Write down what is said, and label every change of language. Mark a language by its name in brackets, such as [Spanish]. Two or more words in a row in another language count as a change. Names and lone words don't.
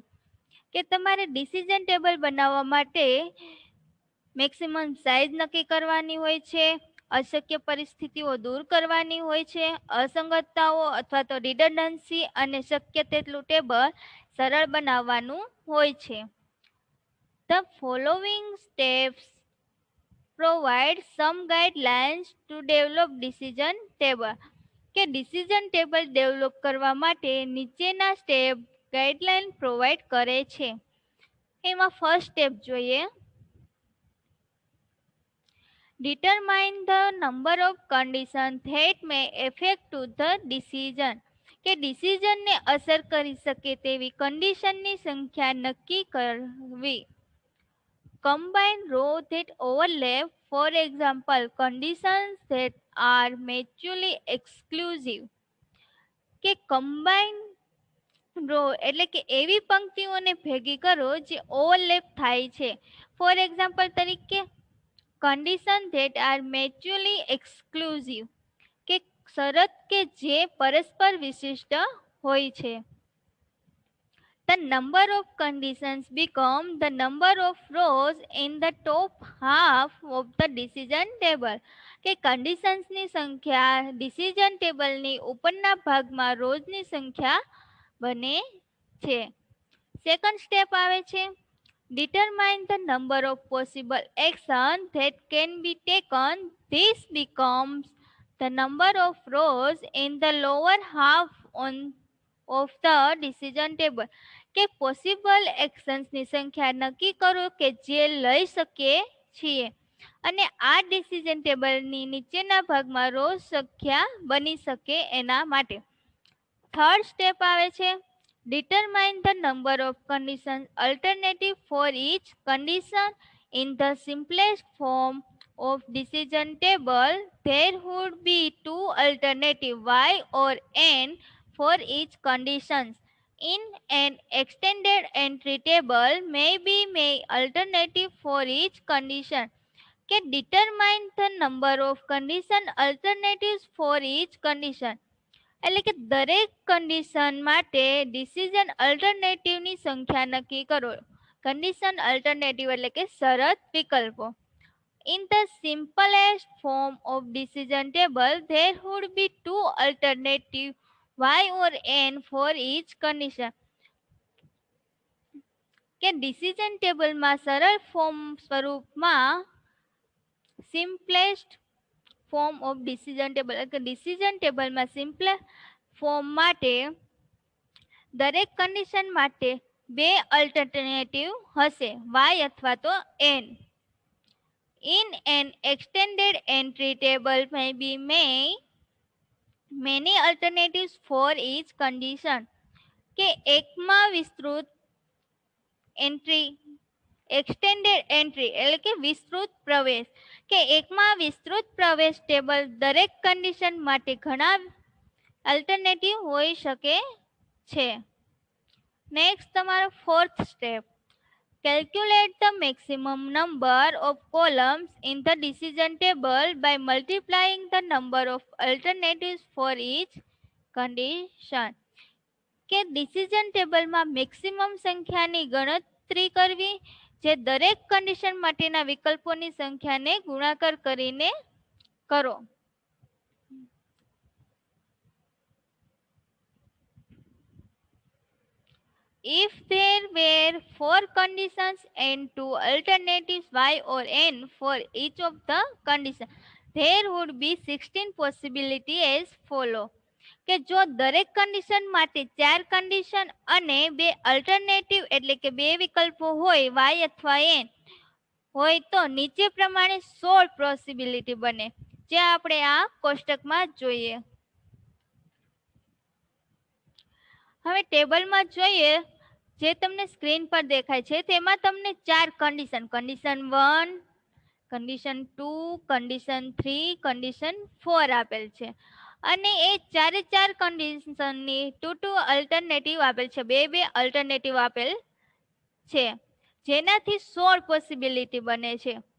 [Gujarati] કે તમારે [English] decision table [Gujarati] બનાવવા માટે [English] maximum size [Gujarati] નક્કી કરવાની હોય છે, અશક્ય પરિસ્થિતિઓ દૂર કરવાની હોય છે, અસંગતતાઓ અથવા તો રિડન્ડન્સી અને શક્ય તેટલું ટેબલ સરળ બનાવવાનું હોય છે. [English] The following steps provide some guidelines to develop decision table. [Gujarati] કે [English] decision table develop [Gujarati] કરવા માટે નીચેના [English] step guideline provide [Gujarati] કરે છે. એમાં [English] first step [Gujarati] જોઈએ. [English] Determine the number of conditions that may affect to the decision. [Gujarati] કે ડિસિઝનને અસર કરી શકે તેવી કન્ડિશનની સંખ્યા નક્કી કરવી. [English] Combine rows that overlap, for example, conditions that are mutually exclusive. [Gujarati] કે [English] combine row [Gujarati] એટલે કે એવી પંક્તિઓને ભેગી કરો જે ઓવરલેપ થાય છે. [English] for example [Gujarati] તરીકે [English] conditions that are mutually exclusive [Gujarati] કે શરત કે જે પરસ્પર વિશિષ્ટ હોય છે. [English] The number of conditions become the number of rows in the top half of the decision table [Gujarati] કે conditions ની સંખ્યા decision table ની ઉપરના ભાગમાં rows ની સંખ્યા બને છે. [English] second step [Gujarati] આવે છે [English] determine the number of possible actions that can be taken. This becomes the number of rows in the lower half of the decision table [Gujarati] કે [English] possible actionsની [Gujarati] સંખ્યા નક્કી કરો કે જે લઈ શકીએ છીએ અને આ [English] decision tableની [Gujarati] નીચેના ભાગમાં રોજ સંખ્યા બની શકે એના માટે. [English] third step [Gujarati] આવે છે [English] determine the number of conditions alternative for each condition. In the simplest form of decision table there would be two alternative y or n for each condition. In an extended entry table maybe may alternative for each condition કે determine the number of condition alternatives for each condition [Gujarati] એટલે કે દરેક કન્ડિશન માટે ડિસિઝન અલ્ટરનેટિવની સંખ્યા નક્કી કરો. [English] condition alternative [Gujarati] એટલે કે શરત વિકલ્પો. [English] In the simplest form of decision table there would be two alternative y or n for each condition [Gujarati] કે [English] decision tableમાં [Gujarati] સરળ ફોર્મ સ્વરૂપમાં [English] simplest form of decision table [Gujarati] એટલે [English] decision tableમાં simple form [Gujarati] માટે દરેક કન્ડિશન માટે બે અલ્ટરનેટિવ હશે y અથવા તો n. [English] In an extended entry table maybe many alternatives for each condition [Gujarati] કે એકમાં વિસ્તૃત [English] entry extended entry [Gujarati] એટલે કે વિસ્તૃત પ્રવેશ કે એકમાં વિસ્તૃત પ્રવેશ ટેબલ દરેક કન્ડિશન માટે ઘણા અલ્ટરનેટિવ હોઈ શકે છે. નેક્સ્ટ તમારો [English] fourth step calculate the maximum number of columns in the decision table by multiplying the number of alternatives for each condition [Gujarati] કે [English] decision tableમાં [Gujarati] મેક્સિમમ સંખ્યાની ગણતરી કરવી જે દરેક કન્ડિશન માટેના વિકલ્પોની સંખ્યાને ગુણાકાર કરીને કરો. [English] If there were 4 conditions and 2 alternatives y or n for each of the conditions, there would be 16 possibilities as follow. [Gujarati] કે જો દરેક કન્ડિશન માટે 4 કન્ડિશન અને 2 અલ્ટરનેટિવ એટલે કે 2 વિકલ્પો હોય y અથવા n હોય તો નીચે પ્રમાણે 16 પોસિબિલિટી બને જે આપણે આ કોષ્ટકમાં જોઈએ. હવે ટેબલમાં જોઈએ જે તમને સ્ક્રીન પર દેખાય છે તેમાં તમને 4 કન્ડિશન કન્ડિશન 1 કન્ડિશન 2 કન્ડિશન 3 કન્ડિશન 4 આપેલ છે અને એ ચારે 4 કન્ડિશનની 2 અલ્ટરનેટિવ આપેલ છે 2 અલ્ટરનેટિવ આપેલ છે જેનાથી 16 પોસિબિલિટી બને છે.